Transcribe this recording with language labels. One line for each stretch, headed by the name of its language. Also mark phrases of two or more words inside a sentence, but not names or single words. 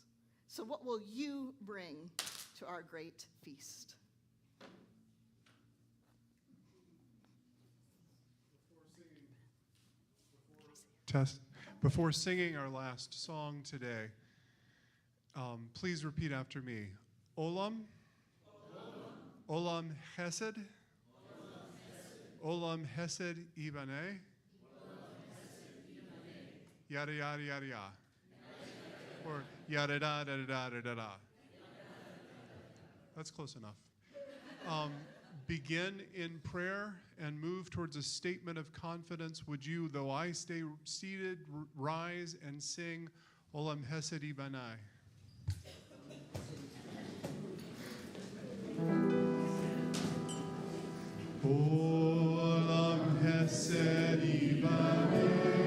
English: So what will you bring to our great feast? Before singing our last song today, please repeat after me.
Hebrew: עולם. עולם חסד. עולם חסד יבנה. Yada yada yada yada. Or yada da da da da da da.
English: That's close enough. Begin in prayer and move towards a statement of confidence. Would you, though I stay seated, rise and sing
Hebrew: עולם חסד יבנה. עולם חסד יבנה.